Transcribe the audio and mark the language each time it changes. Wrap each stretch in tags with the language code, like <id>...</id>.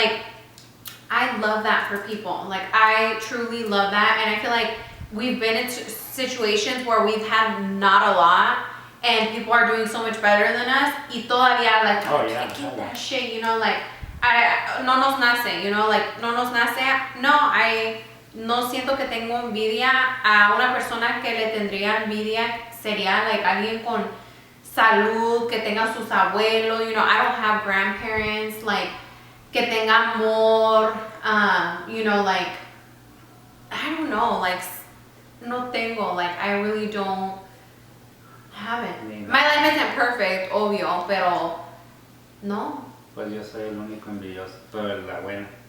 <en>Like, I love that for people. Like, I truly love that. And I feel like we've been in situations where we've had not a lot and people are doing so much better than us.</en> <es>Y todavía,</es> <en>like, I can't get that shit, you know, like,</en> <es>no nos nace,</es> <en>you know, like,</en> <es>no nos nace. No, no siento que tengo envidia. A una persona que le tendría envidia sería, like, alguien con salud, que tenga sus abuelos, you know.</es> <en>I don't have grandparents, like,</en> <es>que tenga amor,</es> <en>you know, like, I don't know, like,</en> <es>no tengo,</es> <en>like, I really don't have it. My life isn't perfect, obvio,</en> <es>pero no. Pues yo soy el único envidioso, pero la buena.</es>